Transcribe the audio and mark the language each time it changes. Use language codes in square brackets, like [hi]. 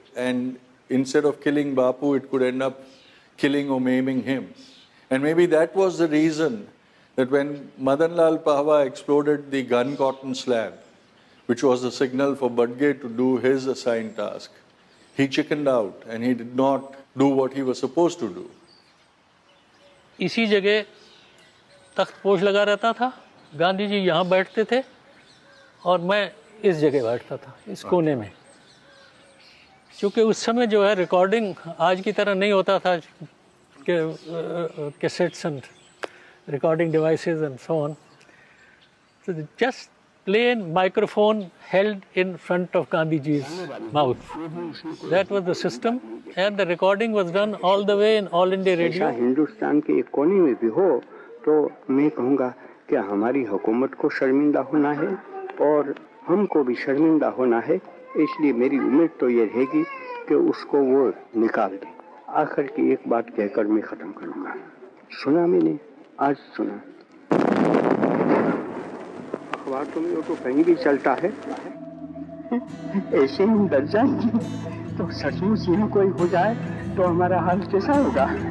[en] And instead of killing Bapu, it could end up killing or maiming him. And maybe that was the reason that when Madan Lal Pahwa exploded the gun cotton slab, which was the signal for Badge to do his assigned task, he chickened out and he did not do what he was supposed to do. [hi] इसी जगह तख्तपोश लगा रहता था, गांधी जी यहाँ बैठते थे और मैं इस जगह बैठता था, इस कोने में। क्योंकि उस समय जो है रिकॉर्डिंग आज की तरह नहीं होता था कि [en] Cassettes and recording devices and so on, so just plain microphone held in front of Gandhiji's mouth. That was the system, and the recording was done all the way in All India Radio. [hi] Hindustan के एक कोने में भी हो तो मैं कहूँगा कि हमारी हुकूमत को शर्मिंदा होना है और हमको भी शर्मिंदा होना है, इसलिए मेरी उम्मीद तो ये रहेगी कि उसको वो निकाल दे। आखिर की एक बात कहकर मैं ख़त्म करूँगा। सुना मैंने आज सुना, अखबार में तो कहीं भी चलता है, ऐसे हम डर जाएंगे तो सचमुच यहाँ कोई हो जाए तो हमारा हाल कैसा होगा?